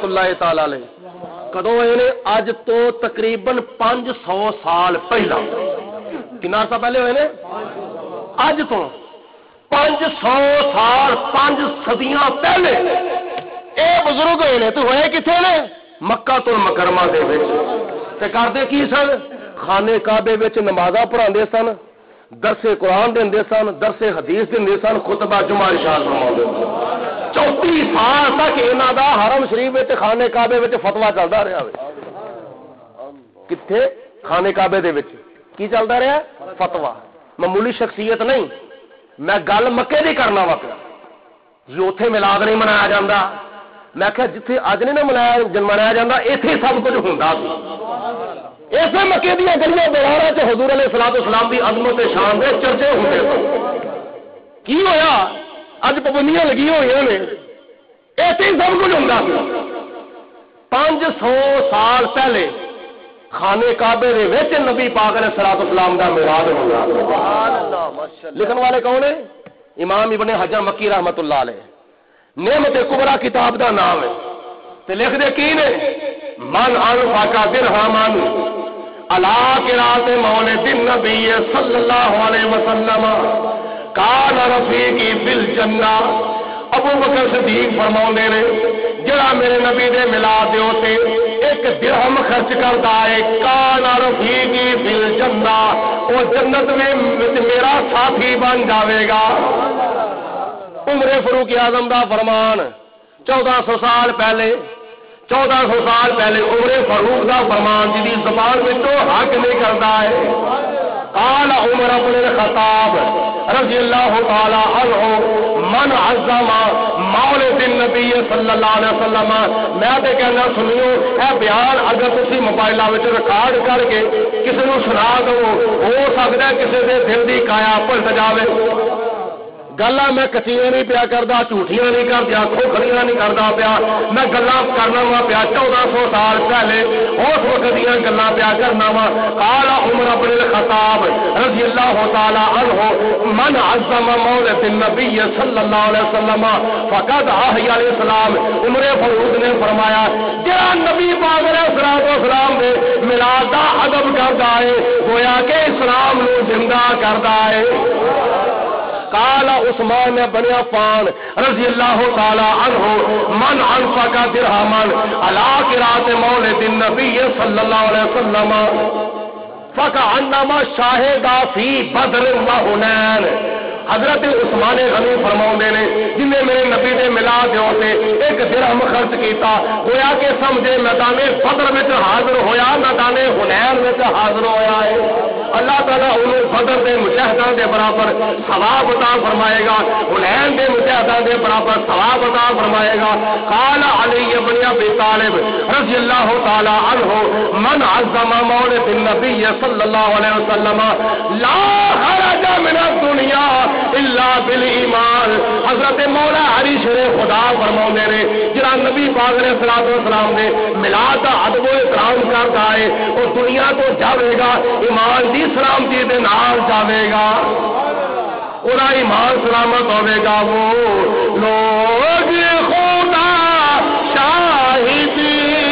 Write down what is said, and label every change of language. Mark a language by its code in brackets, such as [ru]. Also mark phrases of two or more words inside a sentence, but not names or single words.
[ar] اللہ تعالی علیہ [pa] کدوں ہوئے نے اج تو تقریباً 500 سال پہلا کنا عرصہ پہلے ہوئے نے اج تو 500 سال 5 صدیاں پہلے اے بزرگ ہوئے نے تو ہوئے کتنے نے مکہ المکرمہ دے وچ تے کردے کی سن خانے کعبے وچ نمازاں پڑھاندے سن درس قرآن دے سن، درس حدیث دے سن، خطبہ جمعہ ارشاد فرماؤندے سن۔ 34 سال تک انہاں دا حرم شریف وچ خانہ کعبے وچ فتوی چلدا رہا ہے۔ کتھے؟ خانہ کعبے دے وچ کی چلدا رہا؟ فتوی۔ معمولی شخصیت نہیں، میں گل مکے دی کرنا وا پیا جی، اوتھے میلاد نہیں منایا جاندا، میں کہ جتھے اج نہیں منایا جاندا ایتھے سب کچھ ہوندا سی۔ ایسے مکے دیا گلیاں بہارا چ حضور [ar] علیہ الصلوۃ والسلام [pa] دی عظمت شان دے چرچے ہوندے سن۔ کی ہویا؟ اج پابندیاں لگی ہوئی نے، ایسے ہی سب کچھ ہوندا سی۔ 500 سال پہلے خانے کعبے دے وچ نبی پاک [ar] علیہ الصلوۃ والسلام [pa] دا میلاد ہوندا۔ [ar] سبحان اللہ، ماشاءاللہ۔ [pa] لکھن والے کون ہیں؟ امام ابن حجر مکی [ar] رحمۃ اللہ علیہ۔ [pa] نعمت کبریٰ کتاب دا نام ہے تے لکھ دے کی نے؟ [ar] من انفق درہمن علی قراءۃ مولد النبی صلی اللہ علیہ وسلم کان رفیقی فی الجنہ۔ [pa] ابو بکر صدیق فرماؤندے نے جڑا میرے نبی دے میلاد دے اوتے 1 درہم خرچ کردا ہے، [ar] کان رفیقی فی الجنہ، [pa] او جنت میں میرا ساتھی بن جاوے گا۔ عمر فاروق اعظم دا فرمان 1400 سال پہلے عمر فاروق دا فرمان جی زبان وچوں حق نہیں کردا ہے۔ [ar] قال عمر بن الخطاب رضی اللہ تعالی عنہ من عظم مولد النبی صلی اللہ علیہ وسلم۔ [pa] میں تے کہنا سنیو، اے بیان اگر تسی موبائلاں وچ ریکارڈ کر کے کسی نوں سنا دو، ہو سکدا ہے کسی دے دل دی کایا پلٹ جاوے۔ گلا میں کچیاں نہیں پیا کردا، جھوٹیاں نہیں کردیا، کھوکھڑیاں نہیں کردا پیا، میں گلاں کرنا وا پیا 1400 سال پہلے اس وقت دیاں گلاں پیا کرنا وا۔ [ar] قال عمر بن الخطاب رضی اللہ تعالی عنہ من عظم مولد النبی صلی اللہ علیہ وسلم فقد احیا الاسلام۔ [pa] عمر فاروق نے فرمایا جڑا نبی پاک [ar] علیہ الصلوۃ والسلام [pa] دے میلاد دا ادب کردا ہے گویا کہ اسلام نو زندہ کردا ہے۔ [ar] قال عثمان بن عفان رضی اللہ تعالی عنہ من انفق درہما علی قراءۃ مولد النبی صلی اللہ علیہ وسلم فکأنما شاہد فی بدر و حنین۔ [pa] حضرت عثمان غنی فرماؤندے نے جن نے میرے نبی دے میلاد دے اوتے 1 درہم خرچ کیتا گویا کہ سمجھے میدان بدر وچ حاضر ہویا، میدان حنین وچ حاضر ہویا ہے۔ اللہ تعالیٰ انہوں بدر دے مجاہداں دے برابر ثواب عطا فرمائے گا، حنین دے مجاہداں دے برابر ثواب عطا فرمائے گا۔ [ar] قال علی بن ابی طالب رضی اللہ تعالی عنہ من عظم مولد النبی صلی اللہ علیہ وسلم لا خرج من الدنیا الا بالایمان۔ [pa] حضرت مولا علی شیر خدا فرماؤندے نے جڑا نبی پاک [ar] علیہ الصلوۃ والسلام [pa] دے میلاد دا ادب و احترام کردا ہے او دنیا تو جاوے گا ایمان دی سلامتی دے نال جاوے گا، اودا ایمان سلامت ہوے گا۔ [ur] وہ لوگ خدا شاہدی